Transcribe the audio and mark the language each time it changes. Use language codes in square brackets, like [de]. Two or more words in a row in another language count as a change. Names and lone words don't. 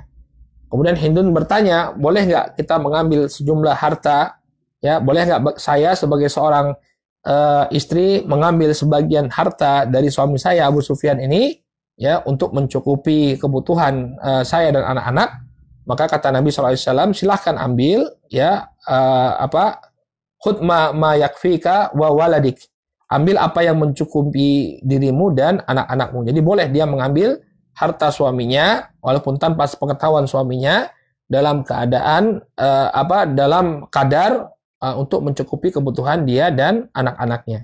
[id] Kemudian Hindun bertanya, boleh nggak kita mengambil sejumlah harta? Ya, boleh nggak saya sebagai seorang istri mengambil sebagian harta dari suami saya Abu Sufyan ini? Ya, untuk mencukupi kebutuhan saya dan anak-anak. Maka kata Nabi SAW, silahkan ambil ya [ar] خذ ما يكفيك وولدك. [id] Ambil apa yang mencukupi dirimu dan anak-anakmu. Jadi boleh dia mengambil harta suaminya walaupun tanpa sepengetahuan suaminya dalam keadaan dalam kadar untuk mencukupi kebutuhan dia dan anak-anaknya.